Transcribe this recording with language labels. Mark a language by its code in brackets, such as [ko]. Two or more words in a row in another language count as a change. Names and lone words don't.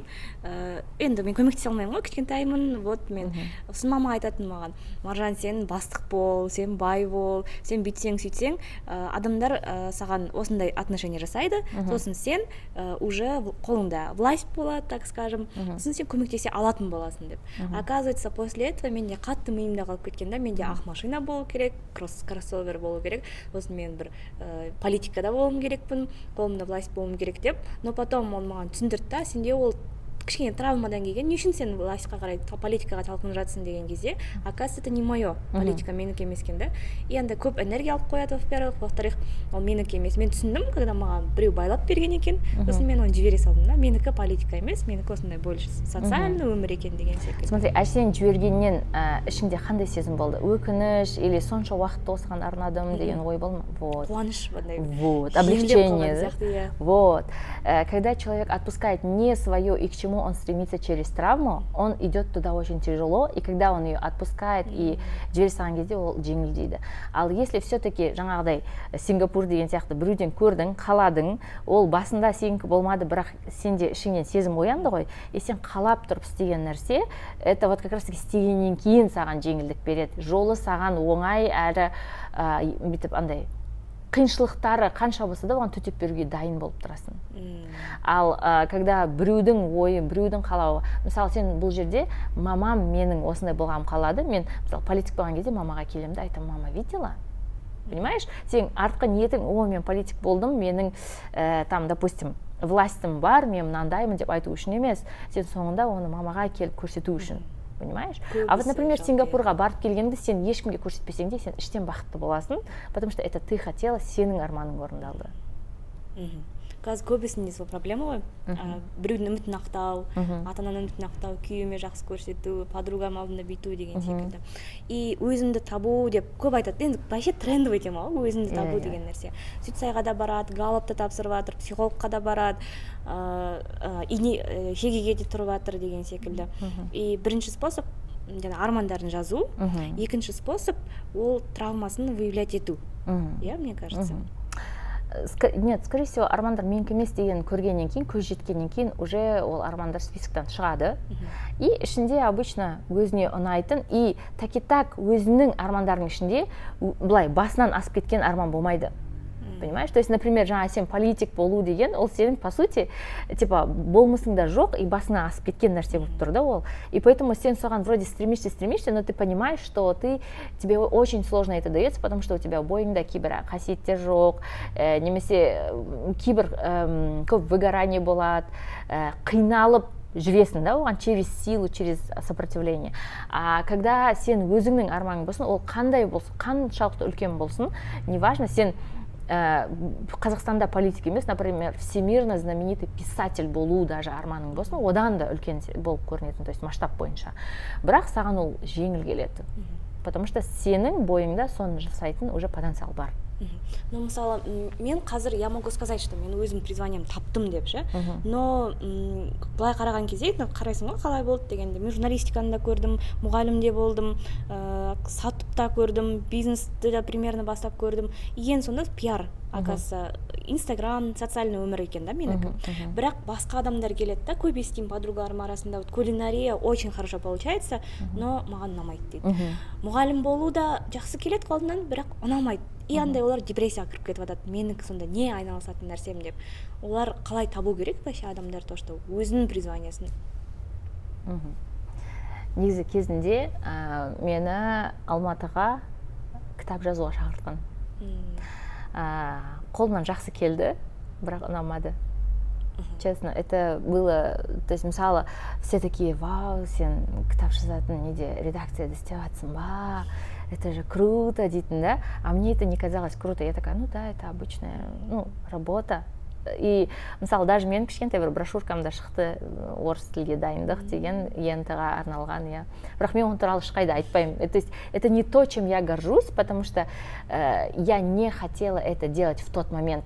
[kk] Енді мен көмектесе алмаймын ғой, кішкентаймын. Вот мен сосын мама айтатын маған, Маржан, сен бастық бол, сен бай бол, сен бүйтсең сөйтсең, адамдар саған осындай отношение жасайды, сосын сен уже қолыңда власть болады, [ru] так скажем, [kk] сосын сен көмектесе алатын боласың деп. [ru] Оказывается, после этого [kk] менде қатты миымда қалып кеткен да, менде ақ машина болу керек, кроссовер болу керек, сосын мен бір политикада болуым керекпін, қолымда власть болуым керек деп. [ru] Но потом [kk] ол маған түсіндірді да, сенде ол кішкене травмадан келген, не үшін сен властьқа қарай, политикаға талпынып жатсың деген кезде, [ru] оказывается, это не мое, [kk] политика менікі емес екен да. И анда көп энергия алып қояды, [ru] во-первых, во-вторых, [kk] ол менікі емес. Мен түсіндім, когда маған біреу байлап берген екен, сосын мен оны жібере салдым да, менікі политика емес, менікі осындай [ru] больше социальный [kk] өмір екен деген секілді. Смотри, сен жібергеннен ішіңде қандай сезім болды? Өкініш или сонша уақытты осыған арнадым деген ой болды ма? Вот. Қуаныш бандай. [ru] Вот, облегчение. Вот. Когда человек отпускает не свое и к чему он стремится через травму, он идет туда очень тяжело, и когда он ее отпускает и [kk] жібере салған кезде ол жеңілдейді. Ал [ru] если все-таки [kk] жаңағыдай Сингапур деген сияқты біреуден көрдің, қаладың, ол басында сенікі болмады, бірақ сенде ішіңнен сезім оянды ғой, и сен қалап тұрып істеген нәрсе, [ru] это вот как раз [kk] істегеннен кейін саған жеңілдік береді. Жолы саған оңай әрі бүйтіп андай қиыншылықтары қанша болса да оған төтеп беруге дайын болып тұрасың. Ал когда біреудің ойы, біреудің қалауы, мысалы сен бұл жерде мамам менің осындай болғаным қалады, мен мысалы политик болған кезде мамаға келемін де айтамын, мама, видела? Понимаешь? Сен артқы ниетің, о, мен политик болдым, менің [ru] там, допустим, [kk] властым бар, мен мынандаймын деп айту үшін емес, сен соңында оны мамаға келіп көрсету үшін. [ru] Понимаешь? А вот, например, [kk] Сингапурға барып келгенде сен ешкімге көрсетпесең де, сен іштен бақытты боласың, [ru] потому что это ты хотела, [kk] сенің арманың орындалды. Қазір көбісінде сол проблема ғой. Біреудің үмітін ақтау, ата-ананың үмітін ақтау, күйеуіме жақсы көрсету, подругам алдында бүйту деген секілді. И өзімді табу деп көп айтады. Енді [ru] вообще трендовый [kk] тема ғой, өзімді табу деген нәрсе. Сөйтсайға да барады, галопты тапсырып жатыр, психологқа да барады, шегеге де тұрып жатыр деген секілді. И бірінші способ армандарын жазу, екінші способ ол травмасын выявлять ету. [ru] Я, мне кажется. Нет, скорее всего, [kk] армандар менікі емес деген көргеннен кейін, көз жеткеннен кейін уже ол армандар списоктан шығады. И ішінде обычно өзіне ұнайтын, [ru] и так [kk] өзінің армандарының ішінде былай басынан асып кеткен арман болмайды. понимаешь? [ru] То есть, например, [kk] жаңа сен политик болу деген, ол сенің, [ru] по сути, типа, [kk] болмысыңда жоқ, и басына асып кеткен нәрсе болып тұр да ол. [ru] И поэтому [kk] сен соған [ru] вроде стремишься, но ты понимаешь, что тебе очень сложно это дается, потому что у тебя [kk] бойыңда кейбір қасиеттер жоқ, немесе кейбір көп выгорание болады, қиналып жүресің да оған [ru] через силу, через сопротивление. А когда [kk] сен өзіңнің арманың болсын, ол қандай болсын, қаншалықты үлкен болсын, неважно, сен Қазақстанда политик емес, [ru] например, всемирно знаменитый писатель [kk] болу даже арманың болсын, одан да үлкен болып көрінетін, [ru] то есть [kk] масштаб бойынша. Бірақ саған ол жеңіл келеді. [ru] Потому что [kk] сенің бойыңда соны жасайтын уже потенциал бар. Ну, мысалы, мен қазір, [ru] я могу сказать, что [kk] мен өзім призванием таптым деп ше. Но былай қараған кезде, қарайсың ғой қалай болды дегенде, мен журналистиканы да көрдім, мұғалімде болдым, сатып көрдім, бизнесті де примерно бастап көрдім. Ең сонда пиар, оказывается, Инстаграм, социальный өмір екен да менікі. Бірақ басқа адамдар келеді да, көп естимін подругаларым арасында, [ru] вот кулинария очень хорошо получается, но [kk] маған ұнамайды дейді. Мұғалім болу да жақсы келеді қолынан, бірақ ұнамайды. И андай олар депрессияға кіріп кетіп жатады. Менікі сонда не айналысатын нәрсем деп. Олар қалай табу керек вообще адамдар, [ru] то что [kk] өзінің призваниясын? Негізі кезінде мені Алматыға кітап жазуға шақыртқан. Қолынан жақсы келді, бірақ ұнамады. [ru] Честно, это было, то есть, мысалы, все такие, [kk] вау, сен кітап жазатын неде редакцияда істеватсың ба, [ru] это же круто [kk] дейтін да, [ru] а мне это не казалось круто. Я такая, ну да, это обычная, работа. [kk] И мысалы даже мен кішкентай бір брошюркамда шықты орыс тілге дайындық деген ЕНТ-ға арналған, я. Бірақ мен оны туралы ешқайда айтпаймын. [ru] То есть это не то, чем я горжусь, потому что я не хотела это делать в тот момент.